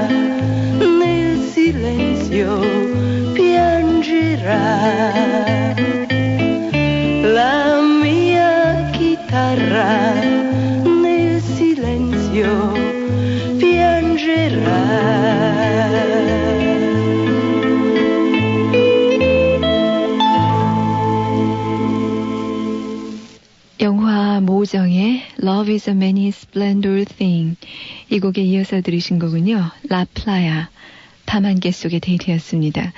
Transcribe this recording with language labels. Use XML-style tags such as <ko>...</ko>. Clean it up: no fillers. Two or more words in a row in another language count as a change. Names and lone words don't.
<it>piangerà, la mia chitarra nel silenzio piangerà.</it> <ko>영화 모정의 Love is a Many Splendid Thing, 이 곡에 이어서 들으신 거군요. 라플라야, 밤안개 속의 데이트였습니다.</ko>